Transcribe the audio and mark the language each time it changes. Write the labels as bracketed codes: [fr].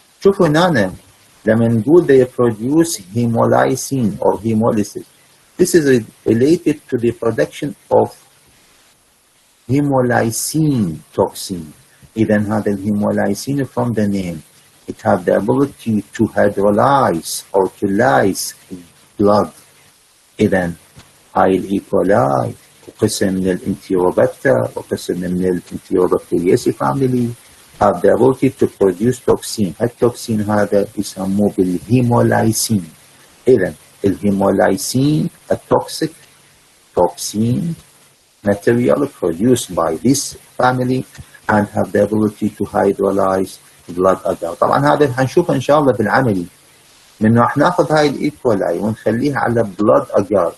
[ar] شوفوا هنا لما نقول [en] they produce hemolysin or hemolysis, this is related to the production of hemolysin toxin. [ar] إذا هذا الهيمولايسين [en] from the name, it have the ability to hydrolyze or to lyse blood. [ar] إذا هاي الإي كولاي وقسم من الانتيروبكتر وقسم من الانتيروبكتيريسي [en] family have the ability to produce toxin. [ar] التوكسين هذا يسموه بالهيمولايسين. إذا الهيمولايسين التوكسيك [en] toxin material produced by this family and have the ability to hydrolyze blood agar. [ar] طبعا هذا حنشوفه ان شاء الله بالعملي، من راح ناخذ هاي الاي كولاي ونخليها على بلاد اجار.